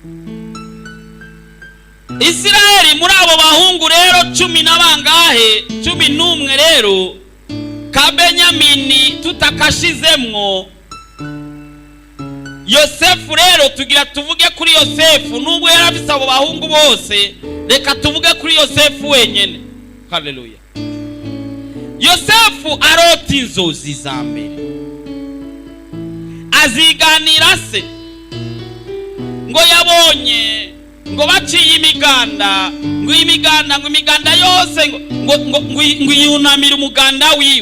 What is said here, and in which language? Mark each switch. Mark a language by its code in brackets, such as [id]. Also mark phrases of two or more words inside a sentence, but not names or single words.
[rn] Isirayeli muri abo bahungu rero 10 nabangahe 11 rero ka Benyamini tutakashizemwo Yosefu. Rero tugira tuvuge kuri Yosefu, nubwo yarafise abo bahungu bose, reka tuvuge kuri Yosefu wenyene. Haleluya. Yosefu arota inzozi za mbere, aziganira se ngo yabonye ngo baciye imiganda, ngo imiganda yose ngo yunamira umuganda wiwe.